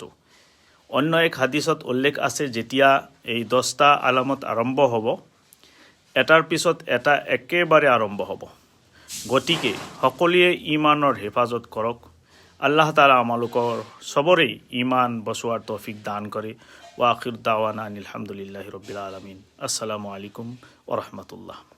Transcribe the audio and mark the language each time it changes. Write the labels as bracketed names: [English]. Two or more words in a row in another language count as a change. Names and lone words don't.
[Assamese] অন্য এক হাদিছত উল্লেখ আছে, যেতিয়া এই 10টা আলামত আৰম্ভ হ'ব, এটাৰ পিছত এটা একেবাৰে আৰম্ভ হ'ব। গতিকে সকলোৱে ইমানৰ হেফাজত কৰক। আল্লাহ তাআলা আমালোকৰ সবৰে ইমান বচোৱাৰ তৌফিক দান কৰে। [Arabic] وآخر دعوانا أن الحمد لله رب العالمين. السلام عليكم ورحمة الله.